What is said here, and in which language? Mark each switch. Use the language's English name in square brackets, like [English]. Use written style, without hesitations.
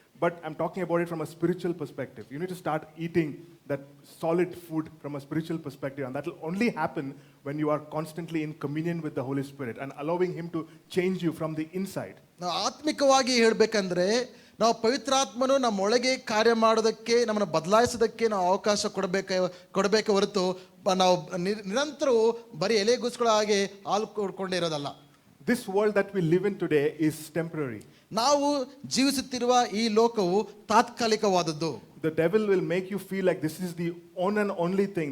[English] But I'm talking about it from a spiritual perspective. You need to start eating that solid food from a spiritual perspective, and that will only happen when you are constantly in communion with the Holy Spirit and allowing Him to change you from the inside. [Kannada] ನಾವು ಆತ್ಮಿಕವಾಗಿ ಹೇಳ್ಬೇಕಂದ್ರೆ ನಾವು ಪವಿತ್ರಾತ್ಮನು ನಮ್ಮ ಒಳಗೆ ಕಾರ್ಯ ಮಾಡೋದಕ್ಕೆ, ನಮ್ಮನ್ನು ಬದಲಾಯಿಸೋದಕ್ಕೆ ನಾವು ಅವಕಾಶ ಕೊಡಬೇಕೆ ಹೊರತು ನಾವು ನಿರಂತರವೂ ಬರೀ ಎಲೆಗೂಸುಗಳಾಗಿ ಹಾಲು ಕೊಡ್ಕೊಂಡೇ ಇರೋದಲ್ಲ. [English] This world that we live in today is temporary. [Kannada] ನಾವು ಜೀವಿಸುತ್ತಿರುವ ಈ ಲೋಕವು ತಾತ್ಕಾಲಿಕವಾದದ್ದು. [English] The devil will make you feel like this is the one and only thing.